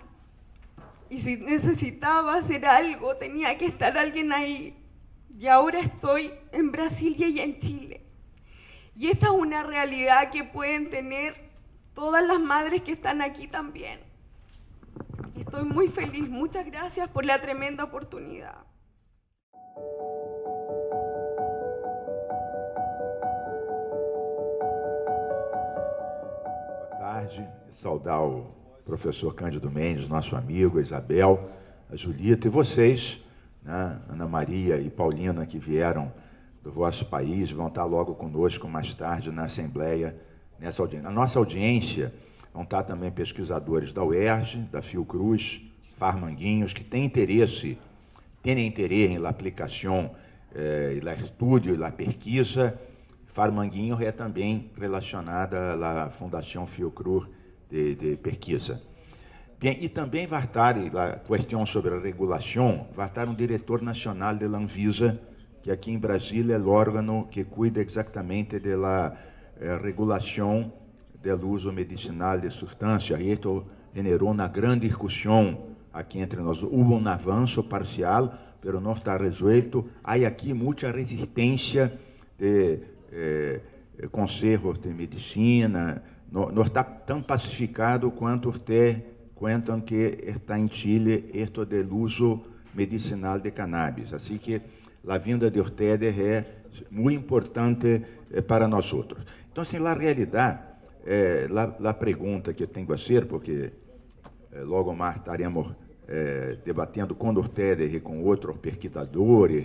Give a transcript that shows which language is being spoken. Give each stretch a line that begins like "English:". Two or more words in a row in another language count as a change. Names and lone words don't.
Spanish: Y si necesitaba hacer algo, tenía que estar alguien ahí. Y ahora estoy en Brasilia y en Chile. Y esta es una realidad que pueden tener todas las madres que están aquí también. Estoy muy feliz. Muchas gracias por la tremenda oportunidad.
Portuguese: Saudar o professor Cândido Mendes, nosso amigo, a Isabel, a Julita e vocês, né, Ana Maria e Paulina, que vieram do vosso país, vão estar logo conosco mais tarde na Assembleia, nessa audiência. Na nossa audiência vão estar também pesquisadores da UERJ, da Fiocruz, Farmanguinhos, que têm interesse em la aplicação e la estudio e la pesquisa. Farmanguinho é também relacionada à Fundação Fiocruz de pesquisa. Bem, e também vai estar a questão sobre a regulação, vai estar um diretor nacional da Anvisa, que aqui em Brasília é o órgão que cuida exatamente da regulação do uso medicinal de substâncias. E isso generou uma grande discussão aqui entre nós. Houve um avanço parcial, mas não está resuelto. Há aqui muita resistência de conselhos de medicina. Não está tão pacificado quanto
Spanish: ustedes cuentan
Portuguese: que está em Chile esto do uso medicinal de cannabis. Assim que a vinda de ustedes é muito importante para nós outros. Então, assim, na realidade, a pergunta que tenho a fazer, porque logo mais estaremos debatendo com Ortega e com outros pesquisadores